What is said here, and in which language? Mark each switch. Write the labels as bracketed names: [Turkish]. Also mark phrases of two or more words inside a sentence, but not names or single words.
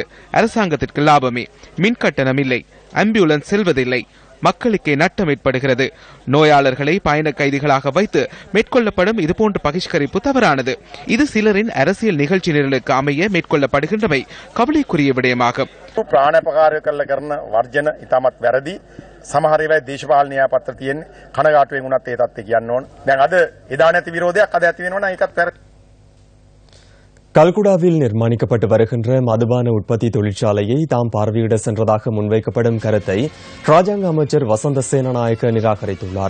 [Tamil] அரசாங்கத்திற்கு லாபமே. மின் கட்டணம் இல்லை, ஆம்புலன்ஸ் செல்வதில்லை, மக்களுக்கே நட்டம் ஏற்படுகிறது. நோயாளர்களை பயண கைதிகளாக வைத்து மேற்கொள்ளப்படும் இதுபோன்ற பகிஷ்கரிப்பு தவறானது. இது சிலரின் அரசியல் நிகழ்ச்சி நிரலுக்கு அமைய மேற்கொள்ளப்படுகின்றமை கவலைக்குரிய விடயமாகும். [Sinhala] සමහර ඒවායි දේශපාලන න්‍යායපත්‍ර තියෙන්නේ කනගාටුවෙන් උනත් ඒ තත්ත්වය කියන්න ඕන. දැන් අද එදා නැති විරෝධයක් අද ඇති වෙනවා නම් ඒකත් වැරදි. [Tamil] கல்குடாவில் நிர்மாணிக்கப்பட்டு வருகின்ற மதுபான உற்பத்தி தொழிற்சாலையை தாம் பார்வையிட சென்றதாக முன்வைக்கப்படும் கருத்தை ராஜாங்க அமைச்சர் வசந்த சேனநாயக்க நிராகரித்துள்ளார்.